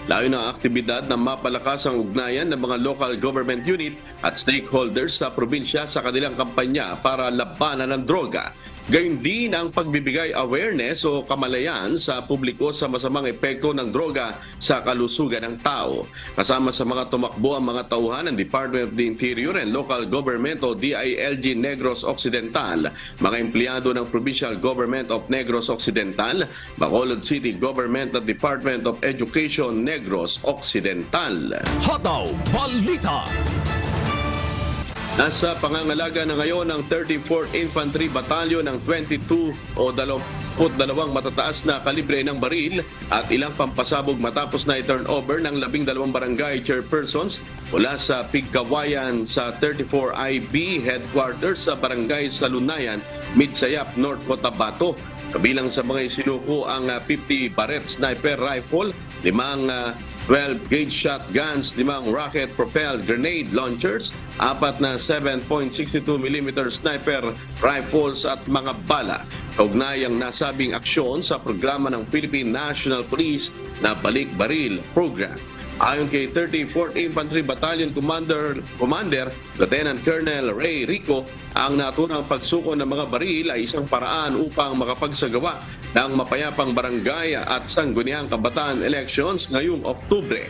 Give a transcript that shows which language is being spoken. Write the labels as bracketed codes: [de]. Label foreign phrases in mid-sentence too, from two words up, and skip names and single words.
[tl] Layo ng aktibidad na mapalakas ang ugnayan ng mga [en] local government unit [tl] at stakeholders sa probinsya sa kanilang kampanya para labanan ng droga. Gayun din ang pagbibigay awareness o kamalayan sa publiko sa masamang epekto ng droga sa kalusugan ng tao. Kasama sa mga tumakbo ang mga tauhan ng Department of the Interior and Local Government o DILG Negros Occidental, mga empleyado ng Provincial Government of Negros Occidental, Bacolod City Government at Department of Education Negros Occidental. Hataw Balita. Nasa pangangalaga na ngayon ang 34th Infantry Battalion ng 22 o 22 matataas na kalibre ng baril at ilang pampasabog matapos na i- [en] turn over [tl] ng 12 barangay chairpersons mula sa Pigkawayan sa 34 IB headquarters sa barangay Salunayan, Midsayap, North Cotabato. Kabilang sa mga isinuko ang 50 [en] Barrett Sniper Rifle, 5 12-gauge shotguns, 5 rocket-propelled grenade launchers, [tl] 4 na 7.62mm [en] sniper rifles [tl] at mga bala. Kaugnay ang nasabing aksyon sa programa ng Philippine National Police na Balik Baril Program. Ayon kay 34th Infantry Battalion Commander Lieutenant Colonel Ray Rico, ang naturang pagsuko ng mga baril ay isang paraan upang makapagsagawa ng mapayapang barangay at sangguniang kabataan elections ngayong Oktubre.